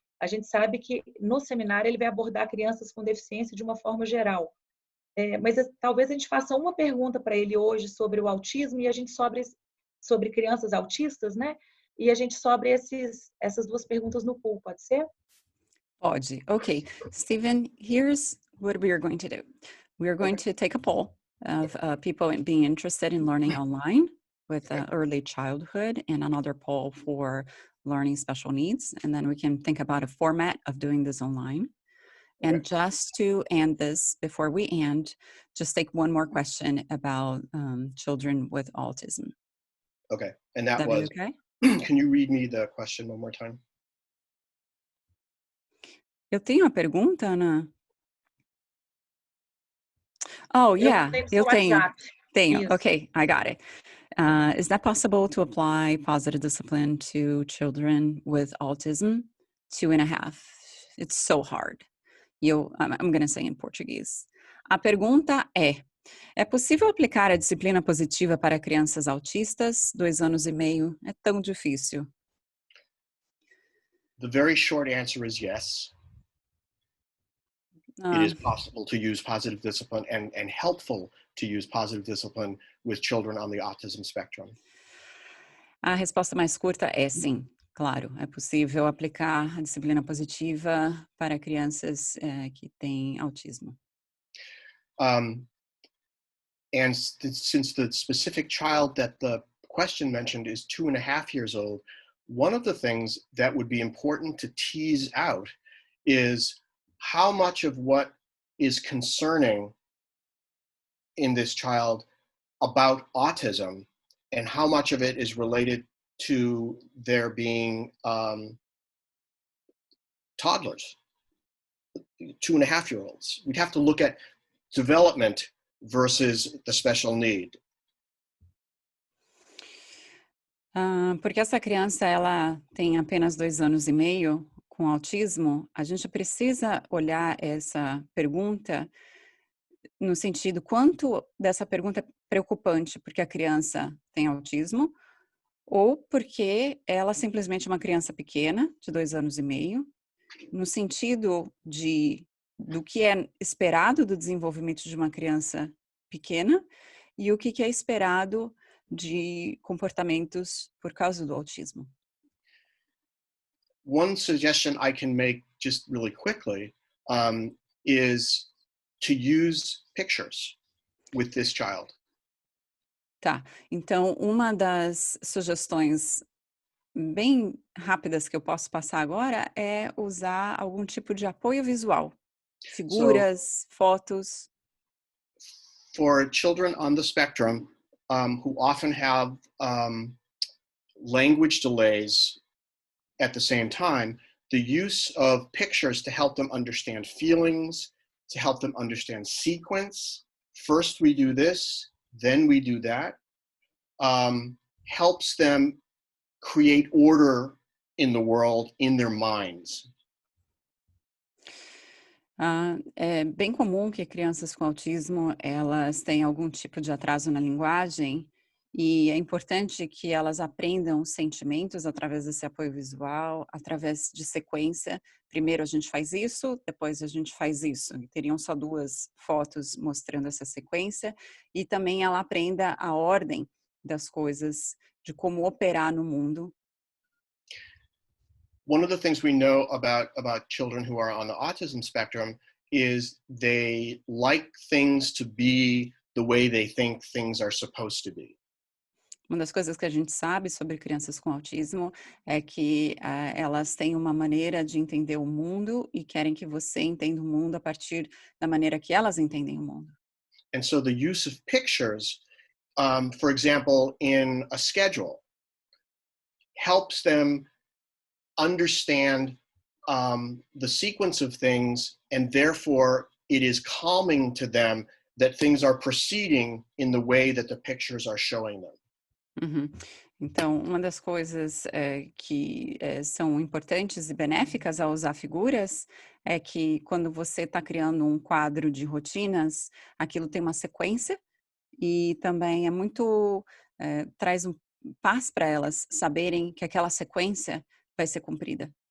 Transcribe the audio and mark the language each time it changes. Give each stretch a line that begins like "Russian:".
Portuguese: A gente sabe que no seminário ele vai abordar crianças com deficiência de uma forma geral. Mas talvez a gente faça uma pergunta para ele hoje sobre o autismo e a gente sobre crianças autistas, né? E a gente sobre essas duas perguntas no pool, pode ser? Pode. Okay.
English: Stephen, here's what we are going to do. We are going to take a poll of people being interested in learning online with early childhood and another poll for learning special needs. And then we can think about a format of doing this online. And just to end this, before we end, just take one more question about children with autism. Okay. And that was, okay? Can you read me the question one more time?
Portuguese: Eu tenho a pergunta, Ana? Oh, yeah, eu tenho. Tenho. Isso.
English: Okay, I got it. Is that possible to apply positive discipline to children with autism? 2.5. It's so hard. I'm going to say in Portuguese.
Portuguese: A pergunta é possível aplicar a disciplina positiva para crianças autistas? 2 anos e meio é tão difícil.
English: The very short answer is yes. It is possible to use positive discipline and helpful to use positive discipline with children on the autism spectrum.
Portuguese: A resposta mais curta é sim, claro. É possível aplicar a disciplina positiva para crianças que têm autismo.
English: And since the specific child that the question mentioned is 2.5 years old, one of the things that would be important to tease out is how much of what is concerning in this child about autism and how much of it is related to their being toddlers, 2.5-year-olds. We'd have to look at development versus the special need.
Portuguese: Porque essa criança, ela tem apenas 2 anos e meio com autismo, a gente precisa olhar essa pergunta no sentido quanto dessa pergunta é preocupante porque a criança tem autismo ou porque ela simplesmente é uma criança pequena, de 2 anos e meio, no sentido do que é esperado do desenvolvimento de uma criança pequena e o que é esperado de comportamentos por causa do autismo.
English: One suggestion I can make just really quickly is to use pictures with this child.
Portuguese: Tá, então uma das sugestões bem rápidas que eu posso passar agora é usar algum tipo de apoio visual. Figuras, fotos.
English: For children on the spectrum who often have language delays at the same time, the use of pictures to help them understand feelings, to help them understand sequence. First we do this, then we do that, helps them create order in the world in their minds.
Portuguese: É bem comum que crianças com autismo, elas tenham algum tipo de atraso na linguagem e é importante que elas aprendam sentimentos através desse apoio visual, através de sequência. Primeiro a gente faz isso, depois a gente faz isso. E teriam só 2 fotos mostrando essa sequência e também ela aprenda a ordem das coisas, de como operar no mundo.
English: One of the things we know about children who are on the autism spectrum is they like things to be the way they think things are supposed to be.
Portuguese: Uma das coisas que a gente sabe sobre crianças com autismo é que elas têm uma maneira de entender o mundo e querem que você entenda o mundo a partir da maneira que elas entendem o mundo.
English: And so the use of pictures, for example, in a schedule, helps them understand the sequence of things, and therefore it is calming to them that things are proceeding in the way that the pictures are showing them. Uhum.
Portuguese: Então, uma das coisas que são importantes e benéficas ao usar figuras é que quando você está criando um quadro de rotinas, aquilo tem uma sequência e também é muito, traz paz para elas saberem que aquela sequência vai ser cumprida.